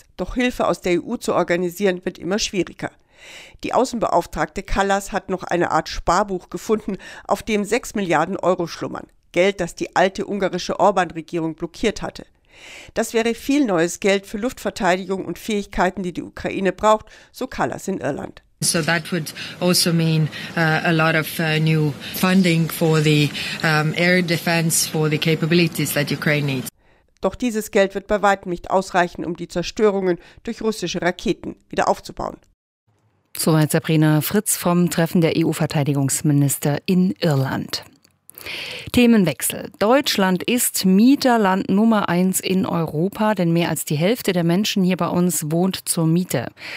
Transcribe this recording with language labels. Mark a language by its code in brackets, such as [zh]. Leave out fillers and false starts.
[de] Doch Hilfe aus der EU zu organisieren wird immer schwieriger. Die Außenbeauftragte Kallas hat noch eine Art Sparbuch gefunden, auf dem 6 Milliarden Euro schlummern. Geld, das die alte ungarische Orbán-Regierung blockiert hatte. Das wäre viel neues Geld für Luftverteidigung und Fähigkeiten, die die Ukraine braucht, so Kallas in Irland. [en] So that would also mean a lot of new funding for the air defense, for the capabilities that Ukraine needs. [de] Doch dieses Geld wird bei weitem nicht ausreichen, um die Zerstörungen durch russische Raketen wieder aufzubauen. Soweit Sabrina Fritz vom Treffen der EU-Verteidigungsminister in Irland. Themenwechsel. Deutschland ist Mieterland Nummer 1 in Europa, denn mehr als die Hälfte der Menschen hier bei uns wohnt zur Miete.